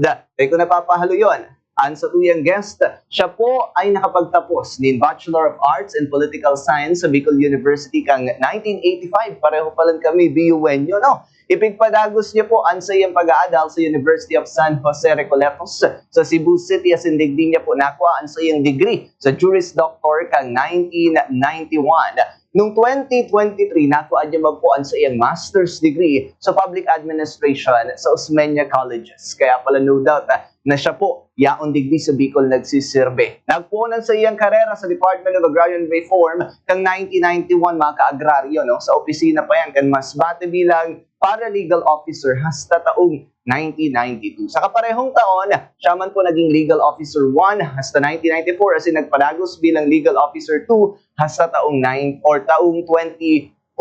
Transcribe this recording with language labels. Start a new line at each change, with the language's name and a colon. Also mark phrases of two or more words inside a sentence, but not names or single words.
Bikol: Dahil kung napapahalo yun, ang sa tuyang guest, siya po ay nakapagtapos ng Bachelor of Arts in Political Science sa Bicol University kang 1985.
Filipino: Pareho pa lang kami, BUNyo, no?
Bikol: Ipigpadagos niya po ang sayang pag-aadal sa University of San Jose Recoletos sa Cebu City as indigdi niya po nakuha ang sayang degree sa Juris Doctor kang 1991. Noong 2023, nakuha niya po ang sayang
English: master's degree
Bikol: sa Public Administration sa Osmeña Colleges. Kaya pala
English: no doubt
Bikol: na siya po yaon digdi sa Bicol nagsisirbe. Nagpunan sa iyang karera sa Department of Agrarian Reform kang 1991 mga ka-agraryo, no? Sa opisina pa yan kan Masbate bilang paralegal officer hasta taong 1992. Sa kaparehong taon, siya man po naging legal officer 1 hasta 1994 as in nagpadagos bilang legal officer 2 hasta taong 2003.